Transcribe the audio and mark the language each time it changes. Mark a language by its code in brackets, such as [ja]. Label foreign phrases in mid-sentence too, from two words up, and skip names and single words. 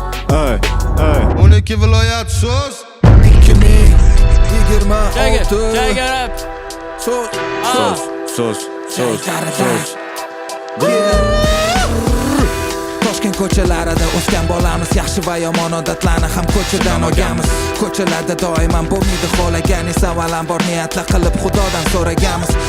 [uz] Ay, ay. O'n ikki viloyat so'z. Ikki ming yigirma olti. [en] Check it, check it up. [uz] So'z, Ah. so'z. So'z, so'z, so'z, so'z. Yeah. Toshkent ko'chalarida o'sgan bolamiz, yaxshi va yomon odatlarni ham ko'chadan olganmiz. Ko'chalarda doim bo'lmaydi xohlagan esa, avvalambor niyatla qilib Xudodan so'raganmiz.